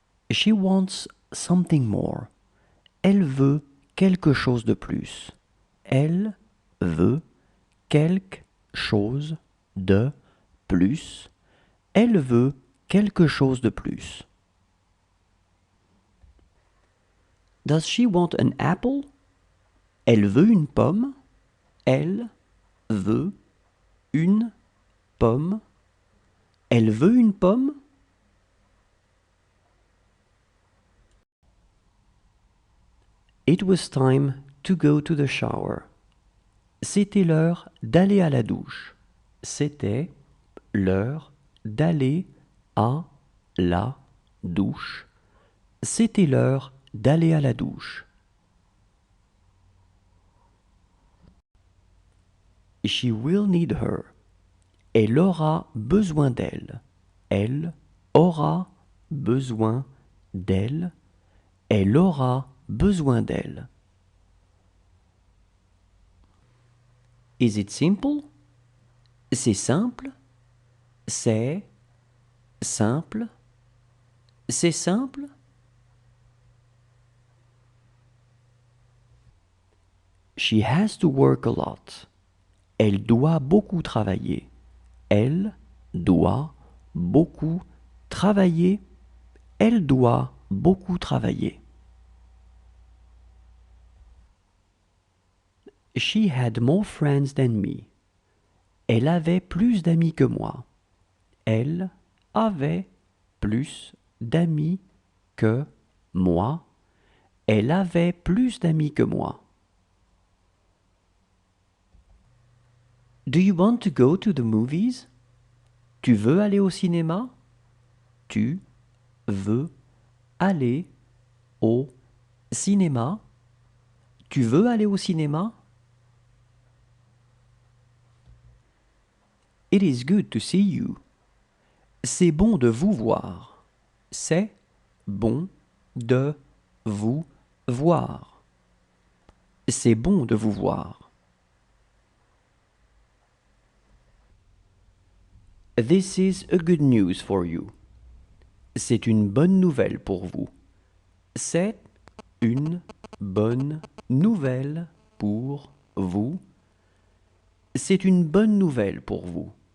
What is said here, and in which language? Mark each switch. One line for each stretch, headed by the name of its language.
English: She wants something more.
French: Elle veut quelque chose de plus. Elle veut quelque chose de plus. Elle veut quelque chose de plus.
English: Does she want an apple?
French: Elle veut une pomme. Elle veut une pomme. Elle veut une pomme.
English: It was time to go to the shower.
French: C'était l'heure d'aller à la douche. C'était l'heure d'aller à la douche. C'était l'heure d'aller à la douche.
English: She will need her.
French: Elle aura besoin d'elle. Elle aura besoin d'elle. Elle aura besoin d'elle.
English: Is it simple?
French: C'est simple. C'est simple. C'est simple.
English: She has to work a lot.
French: Elle doit beaucoup travailler. Elle doit beaucoup travailler. Elle doit beaucoup travailler.
English: She had more friends than me.
French: Elle avait plus d'amis que moi. Elle avait plus d'amis que moi. Elle avait plus d'amis que moi.
English: Do you want to go to the movies?
French: Tu veux aller au cinéma? Tu veux aller au cinéma? Tu veux aller au cinéma?
English: It is good to see you.
French: C'est bon de vous voir. C'est bon de vous voir. C'est bon de vous voir.
English: This is a good news for you.
French: C'est une bonne nouvelle pour vous. C'est une bonne nouvelle pour vous. C'est une bonne nouvelle pour vous.